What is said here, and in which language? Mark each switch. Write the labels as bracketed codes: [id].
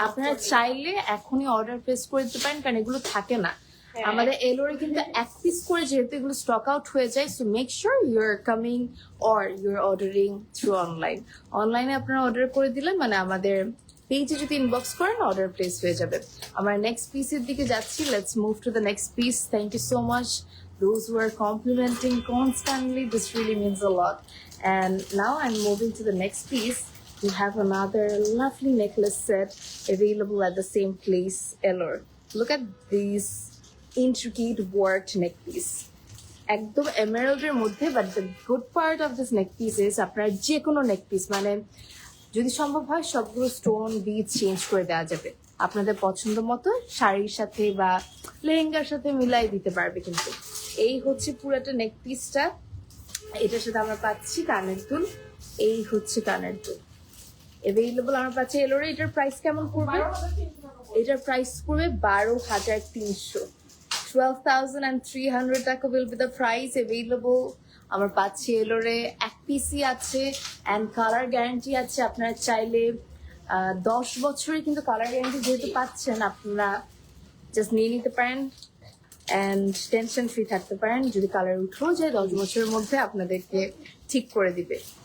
[bn] আপনারা চাইলে এখনই অর্ডার প্লেস করে দিতে পারেন, কারণ এগুলো থাকে না। হ্যাঁ। আমাদের এলোরে কিন্তু এক পিস করে যেহেতু এগুলো স্টক আউট হয়ে যায়, [en] So make sure you are coming or you are ordering through online. [bn] অনলাইনে আপনারা অর্ডার করে দিলে মানে আমাদের পেজে যদি ইনবক্স করেন অর্ডার প্লেস হয়ে যাবে। আমরা নেক্সট পিসের দিকে যাচ্ছি। [en] Let's move to the next piece. Thank you so much those who are complimenting constantly. This really means a lot. And now I'm moving to the next piece. We have another lovely necklace set available at the same place, Elor. Look at these intricate worked neck piece. [bn] একদম এমারাল্ডের মধ্যে, [en] but the good part of this neck piece is [bn] আপনার যে কোনো নেক piece মানে যদি সম্ভব হয় সবগুলো স্টোন বিট চেঞ্জ করে দেওয়া যাবে আপনাদের পছন্দ মতো, শাড়ির সাথে বা লেহেঙ্গার সাথে মিলাই দিতে পারবে। কিন্তু এই হচ্ছে পুরাটা নেক পিসটা। এটার সাথে আমরা পাচ্ছি কানের দুল। এই হচ্ছে কানের দুল এভেইলেবল আমরা পাচ্ছি এলোরে। এটার প্রাইস কেমন পড়বে? এটার প্রাইস পড়বে 12,300, 12,300 টাকা [en] will be the price available. [bn] আমরা পাচ্ছি এলোরে। এক পিসি আছে অ্যান্ড কালার গ্যারান্টি আছে। আপনারা চাইলে 10 বছরের কিন্তু কালার গ্যারান্টি যেহেতু পাচ্ছেন, আপনারা জাস্ট নিয়ে নিতে পারেন অ্যান্ড টেনশন ফ্রি থাকতে পারেন। যদি কালার উঠেও যায় 10 বছরের মধ্যে আপনাদেরকে ঠিক করে দিবে।